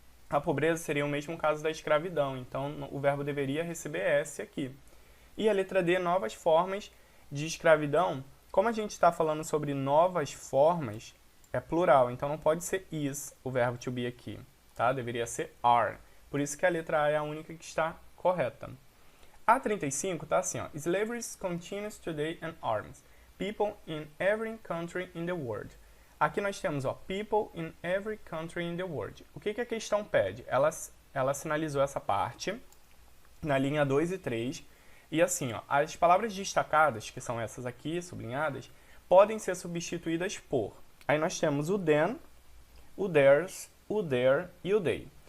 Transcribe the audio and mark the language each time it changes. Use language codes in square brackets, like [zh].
[pt] A pobreza seria o mesmo caso da escravidão, então o verbo deveria receber S aqui. E a letra D, novas formas de escravidão. Como a gente está falando sobre novas formas, é plural, então não pode ser is, o verbo to be aqui, tá? Deveria ser are. Por isso que a letra A é a única que está correta. A 35 está assim, ó. [en] Slavery continues today and arms people in every country in the world. [pt] Aqui nós temos, ó, [en] people in every country in the world. [pt] O que a questão pede? Ela sinalizou essa parte na linha 2 e 3. E assim, ó, as palavras destacadas, que são essas aqui, sublinhadas, podem ser substituídas por. Aí nós temos o then, o theirs, o their e o they.